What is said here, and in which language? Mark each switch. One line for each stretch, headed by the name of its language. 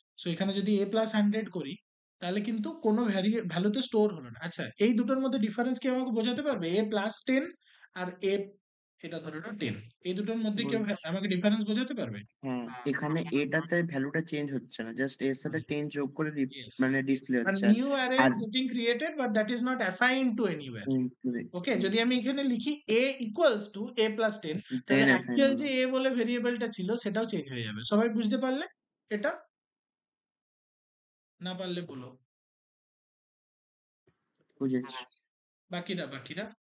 Bangla: So এখানে যদি a plus 100 করি তাহলে কিন্তু কোনো ভ্যালু তো স্টোর হলো না। আচ্ছা, এই দুটোর মধ্যে ডিফারেন্স কি আমাকে বোঝাতে পারবে? a প্লাস 10 আর a, এটা ধরে নাও 10, এই দুটোর মধ্যে কেউ আমাকে ডিফারেন্স বোঝাতে পারবে? হ্যাঁ, এখানে এটাতে ভ্যালুটা চেঞ্জ হচ্ছে না, জাস্ট এর সাথে 10 যোগ করে
English: Yes,
Bangla: মানে
English: yes. Display A
Bangla: হচ্ছে।
English: new array
Bangla: আর
English: is getting created, but that is not assigned to anywhere.
Bangla: ওকে, যদি আমি এখানে লিখি
English: a equals to a plus 10,
Bangla: তাহলে
English: then
Bangla: অ্যাকচুয়াল যে a বলে ভেরিয়েবলটা ছিল সেটাও চেঞ্জ হয়ে যাবে। সবাই বুঝতে পারলে এটা? না পারলে বলো। বুঝেছি। বাকিরা